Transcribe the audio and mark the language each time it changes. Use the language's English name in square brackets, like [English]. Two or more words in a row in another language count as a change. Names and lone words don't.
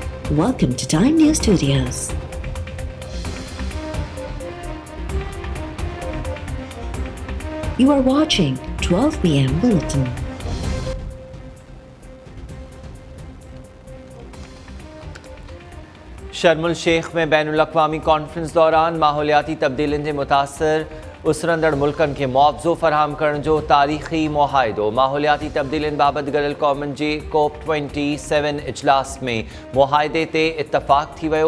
[English] Welcome to Time News Studios. You are watching 12 p.m. Bulletin. [Sindhi] शर्मुल शेख में बैनुल-अक़वामी कॉन्फ्रेंस दौरान माहौलियाती तब्दीलियुनि जे मुतासिर उसरंदड़ मुल्कनि खे मुआवज़ो फ़राहम करण जो तारीख़ी मुआहिदो। माहौलियाती तब्दीलियुनि बाबति गॾियल क़ौमुनि जे COP27 इजलास में मुआहिदे ते इतफ़ाक़ थी वियो।